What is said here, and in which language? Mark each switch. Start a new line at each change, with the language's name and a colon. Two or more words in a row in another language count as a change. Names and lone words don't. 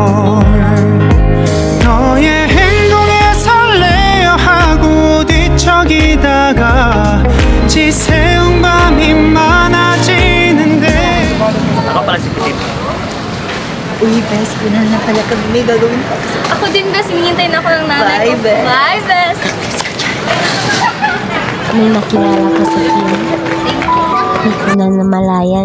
Korean: 너의 행동에 설레어 하고 뒤척이다가 지새운 밤이 많아지는데
Filipino: Uy, Bes, pinal na pala kami. May gagawin pa. Ako din, Bes. Hinihintay na ako ng nanay ko. Bye, Bes. Bye, Bes. May nakilala ka sa Kim. Di ko na namalayan.